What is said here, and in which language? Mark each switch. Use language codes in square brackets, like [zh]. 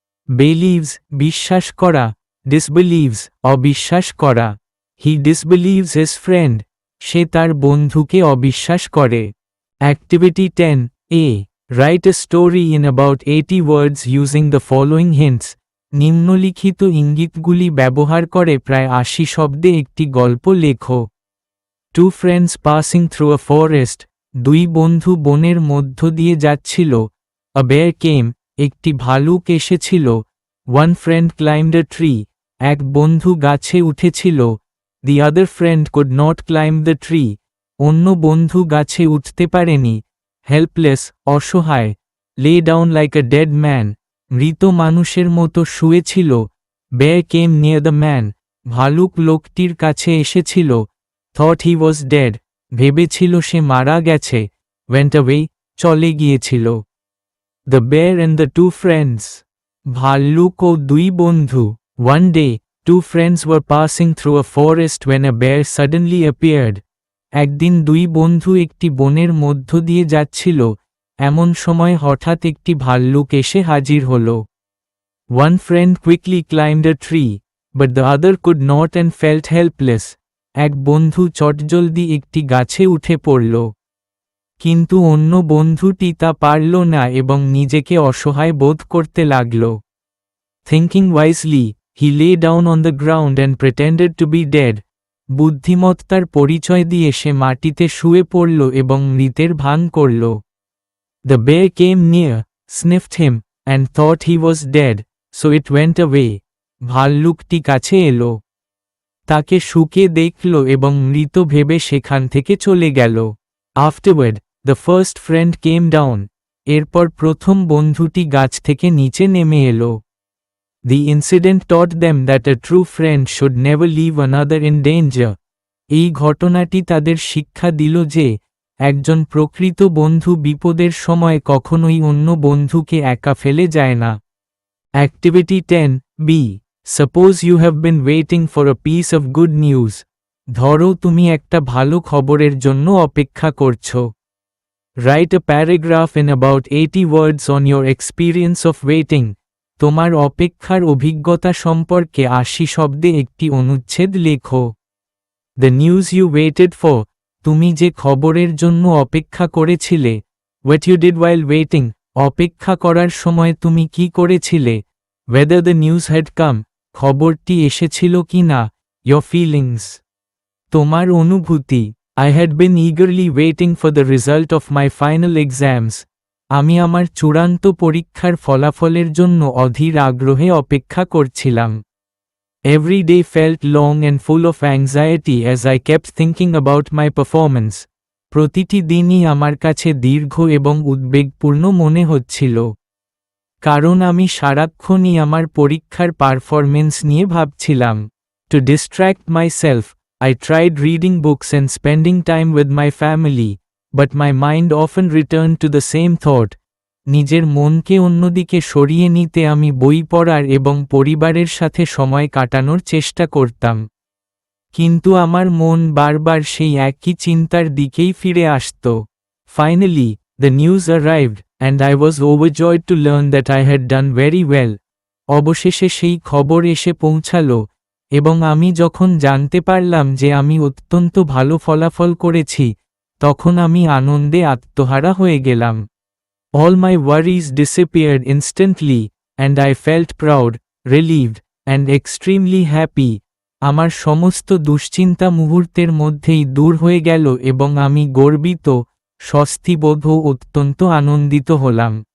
[en] Believes [bn] বিশ্বাস করা, [en] disbelieves [bn] অবিশ্বাস করা। [en] He disbelieves his friend. [bn] সে তার বন্ধুকে অবিশ্বাস করে। [en] Activity 10a. Write a story in about 80 words using the following hints. [bn] নিম্নলিখিত ইঙ্গিতগুলি ব্যবহার করে প্রায় 80 শব্দে একটি গল্প লেখো। [en] Two friends passing through a forest. [bn] দুই বন্ধু বনের মধ্য দিয়ে যাচ্ছিল। [en] A bear came. [bn] একটি ভালুক এসেছিল। [en] One friend climbed a tree. [bn] এক বন্ধু গাছে উঠেছিল। [en] The other friend could not climb the tree. [bn] অন্য বন্ধু গাছে উঠতে পারেনি। [en] Helpless [bn] অসহায়। [en] Lay down like a dead man. [bn] মৃত মানুষের মতো শুয়েছিল। [en] Bear came near the man. [bn] ভালুক লোকটির কাছে এসেছিল। [en] Thought he was dead. [bn] ভেবেছিল সে মারা গেছে। [en] Went away [bn] চলে গিয়েছিল। [en] The bear and the two friends. [bn] ভাল্লুক ও দুই বন্ধু। [en] One day, two friends were passing through a forest when a bear suddenly appeared. [bn] একদিন দুই বন্ধু একটি বনের মধ্য দিয়ে যাচ্ছিল, এমন সময় হঠাৎ একটি ভাল্লুক এসে হাজির হল। [en] One friend quickly climbed a tree, but the other could not and felt helpless. [bn] এক বন্ধু চটজলদি একটি গাছে উঠে পড়ল। কিন্তু অন্য বন্ধুটি তা পারল না এবং নিজেকে অসহায় বোধ করতে লাগল। [en] Thinking wisely, he lay down on the ground and pretended to be dead. [bn] বুদ্ধিমত্তার পরিচয় দিয়ে সে মাটিতে শুয়ে পড়ল এবং মৃতের ভান করল। [en] The bear came near, sniffed him, and thought he was dead, so it went away. [bn] ভাল্লুকটি কাছে এলো, তাকে শুকে দেখল এবং মৃত ভেবে সেখান থেকে চলে গেল। [en] Afterward, the first friend came down. [bn] এরপর প্রথম বন্ধুটি গাছ থেকে নিচে নেমে এলো। [en] The incident taught them that a true friend should never leave another in danger. [bn] এই ঘটনাটি তাদের শিক্ষা দিল যে একজন প্রকৃত বন্ধু বিপদের সময় কখনোই অন্য বন্ধুকে একা ফেলে যায় না। [en] Activity 10B. Suppose you have been waiting for a piece of good news. [bn] ধরো তুমি একটা ভালো খবরের জন্য অপেক্ষা করছো। [en] Write a paragraph in about 80 words on your experience of waiting. [bn] তোমার অপেক্ষার অভিজ্ঞতা সম্পর্কে 80 শব্দে একটি অনুচ্ছেদ লেখো। [en] The news you waited for. [bn] তুমি যে খবরের জন্য অপেক্ষা করেছিলে। [en] What you did while waiting. [bn] অপেক্ষা করার সময় তুমি কি করেছিলে। [en] Whether the news had come. [bn] খবরটি এসেছিল কি না। [en] Your feelings. [bn] তোমার অনুভূতি। [en] I had been eagerly waiting for the result of my final exams. [bn] আমি আমার চূড়ান্ত পরীক্ষার ফলাফলের জন্য অধীর আগ্রহে অপেক্ষা করছিলাম। [en] Every day felt long and full of anxiety as I kept thinking about my performance. [bn] প্রতিটি দিনই আমার কাছে দীর্ঘ এবং উদ্বেগপূর্ণ মনে হচ্ছিল। কারণ আমি সারাক্ষণই আমার পরীক্ষার পারফরমেন্স নিয়ে ভাবছিলাম। [en] To distract myself, I tried reading books and spending time with my family, but my mind often returned to the same thought. [bn] নিজের মনকে অন্যদিকে সরিয়ে নিতে আমি বই পড়ার এবং পরিবারের সাথে সময় কাটানোর চেষ্টা করতাম। কিন্তু আমার মন বারবার সেই একই চিন্তার দিকেই ফিরে আসত। [en] Finally, the news arrived, and I was overjoyed to learn that I had done very well. [bn] অবশেষে সেই খবর এসে পৌঁছালো, এবং আমি যখন জানতে পারলাম যে আমি অত্যন্ত ভালো ফলাফল করেছি, তখন আমি আনন্দে আত্মহারা হয়ে গেলাম। [en] All my worries disappeared instantly, and I felt proud, relieved, and extremely happy. [bn] আমার সমস্ত দুশ্চিন্তা মুহূর্তের মধ্যেই দূর হয়ে গেল এবং আমি গর্বিত, স্বস্তিবোধ ও অত্যন্ত আনন্দিত হলাম।